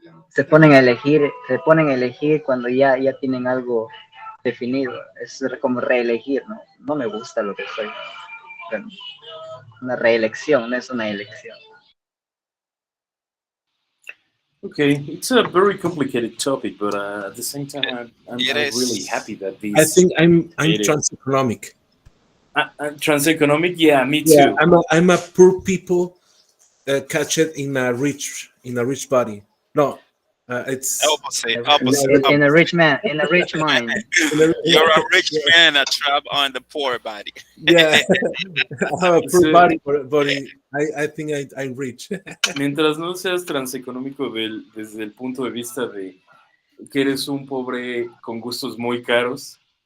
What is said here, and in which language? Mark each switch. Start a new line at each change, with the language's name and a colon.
Spanish: Se ponen a elegir cuando ya tienen algo definido. Es como reelegir, ¿no? No me gusta lo que soy. Bueno, una reelección, no es una elección.
English: Okay, it's a very complicated topic, but at the same time, I'm really happy that these. I think I'm transeconomic. Transeconomic, yeah, me too. Yeah, I'm a poor people catch it in a rich body. No, it's opposite. In a rich mind. You're a rich man, a trap on the poor body. Yeah, I have a poor body, but I think I'm rich.
Spanish: Mientras no seas transeconómico desde el punto de vista de que eres un pobre con gustos muy caros.